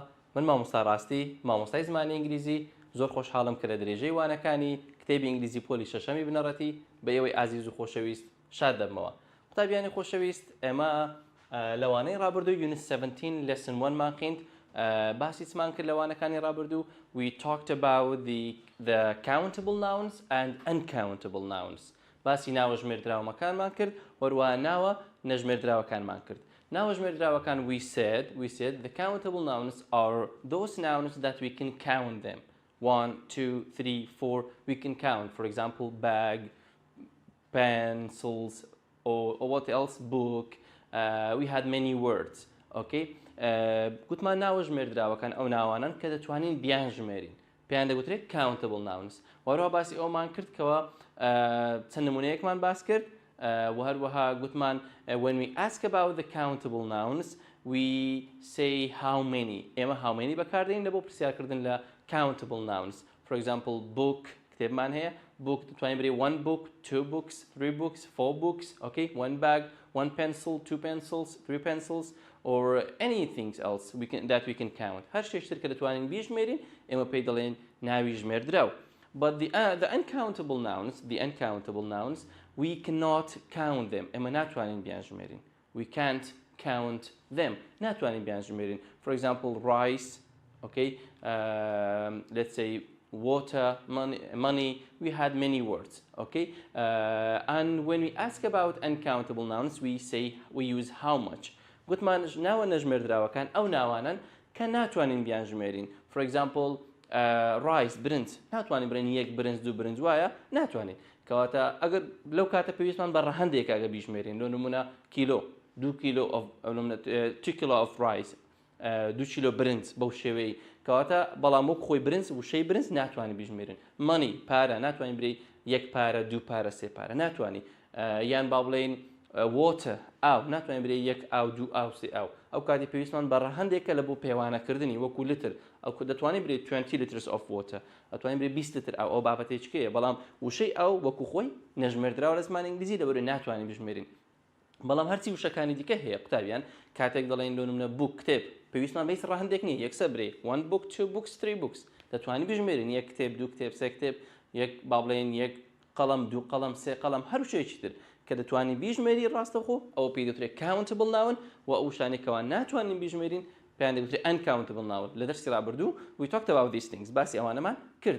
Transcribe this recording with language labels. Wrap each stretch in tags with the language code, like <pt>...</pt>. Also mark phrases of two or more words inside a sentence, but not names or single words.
<ckb>من مامۆستا ڕاستی، مامۆستای زمانی ئینگلیزی، زۆر خۆشحاڵم کە لە درێژەی وانەکانی کتێبی ئینگلیزی پۆلی شەشەمی بنەڕەتی بە ئێوەی ئازیز و خۆشەویست شاد دەبمەوە. قوتابیانی خۆشەویست، ئێمە لەوانەی ڕابردوو یونت 17 lesson 1 مان خوێند، باسی چمان کرد لەوانەکانی ڕابردوو.</ckb> <en>We talked about the countable nouns and uncountable nouns.</en> <ckb>باسی ناوە ژمێردراوەکانمان کرد، وەروە ناوە نەژمێردراوەکانمان کرد. ناوە ژمێردراوەکان</ckb> <en>we said the countable nouns are those nouns that we can count them. 1, 2, 3, 4, we can count. For example, bag, pencils, or what else? Book. We had many words. Okay?</en> <ckb>گوتمان ناوە ژمێردراوەکان ئەو ناوانن کە دەتوانین بیان ژمێرین. پێیان دەگوترێت</ckb> <en>countable nouns.</en> <ckb>وەروە باسی ئەومان کرد کەوە چەند نمونەیەکمان باس کرد. وهروەها گوتمان</ckb> <en>when we ask about the countable nouns we say how many.</en> <ckb>ئێمە</ckb> <en>how many</en> <ckb>بەکاردێنین لە بۆ پرسیارکردن لە</ckb> <en>countable nouns. For example, book</en> <ckb>کتێبمان هەیە.</ckb> <en>book</en> <ckb>دەتوانین بڵێ</ckb> <en>1 book, 2 books, 3 books, 4 books, okay? 1 bag, 1 pencil, 2 pencils, 3 pencils, or anything else that we can count.</en> <ckb>هەر شتێکتر کە دەتوانین بیژمێرین ئێمە پێی دەڵێن ناوی ژمێردراو.</ckb> <en>But the uncountable nouns, we cannot count them.</en> <ckb>ئێمە ناتوانین بیان ژمێرین.</ckb> <en>We can't count them.</en> <ckb>ناتوانین بیان ژمێرین.</ckb> <en>For example, rice, okay? Let's say water, money. We had many words, okay? And when we ask about uncountable nouns, we use how much.</en> <ckb>گوتمان ناوە نەژمێردراوەکان ئەو ناوانن کە ناتوانین بیان ژمێرین.</ckb> <en>For example, rice,</en> <ckb>برنج. ناتوانین بڵێن یەک برنج، دوو برنج، وایە؟ ناتوانین. کەواتە ئەگەر لەو کاتە پێویستمان بە ڕەهەندێک ئەگە بیژمێرین، لۆ نمونە کیلۆ، 2 کیلۆ 2 کیلۆ</ckb> <en>of rice،</en> <ckb>2 کیلۆ برنج بەو شێوەیە. کەواتە بەڵام وەک خۆی برنج وشەی برنج ناتوانین بیژمێرین. money، پارە، ناتوانین بڵێ یەک پارە، دوو پارە، سێ پارە، ناتوانین. یان با بڵێن water، ئاو، ناتوانین بڵێ یەک ئاو، دوو ئاو، سێ ئاو. ئەو کاتی پێویستمان بە ڕەهەندێکە لە بۆ پێوانەکردنی وەکو لتر. ئەو دەتوانین بڵێ</ckb> <en>20 liters of water،</en> <ckb>دەتوانین بڵێ 20 لتر ئاو. ئەو بابەتێکەیە، بەڵام وشەی ئاو وەکو خۆی نەژمێردراوە لە زمانی ئینگلیزی لەبەرەوەی ناتوانین بژمێرین. بەڵام هەرچی وشەکانی دیکە هەیە قوتابیان. کاتێک دەڵێن لۆ نمونە book، کتێب، پێویستمان بەیس ڕەهەندێک نییە، یەکسە برێ</ckb> <en>1 book، 2 books، 3 books.</en> <ckb>دەتوانین بژمێرین یەک کتێب، دوو کتێب، سێ کتێب، یەک با بڵێن یەک قەڵەم، دوو قەڵەم، سێ قەڵەم، هەر شتێکی تر کە دەتوانین بیژمێری ڕاستەخۆ ئەوە پێی دەوترێت</ckb> <en>countable noun،</en> <ckb>و ئەو شتانێکەوە ناتوانین بیژمێرین پێیان دەوترێت</ckb> <en>uncountable noun.</en> <ckb>لە دەرسی ڕابردوو</ckb> <en>we talked about these things،</en> <ckb>باسی ئەوانەمان کرد.</ckb>